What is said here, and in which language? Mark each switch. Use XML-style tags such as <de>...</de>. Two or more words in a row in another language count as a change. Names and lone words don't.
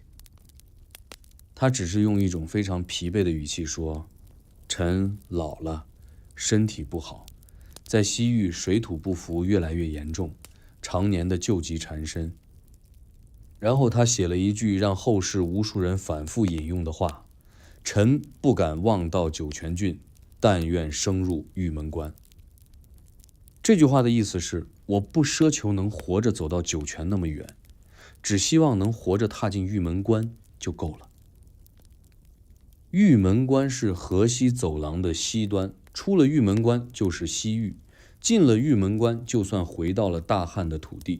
<zh>他只是用一種非常疲憊的語氣說：“臣老了，身體不好，在西域水土不服越來越嚴重，常年的舊疾纏身。” 然後他寫了一句讓後世無數人反覆引用的話：“臣不敢望到酒泉郡，但願升入玉門關。” 這句話的意思是，我不奢求能活着走到酒泉那麼遠，只希望能活着踏進玉門關就夠了。玉門關是河西走廊的西端，出了玉門關就是西域，進了玉門關就算回到了大漢的土地。</zh>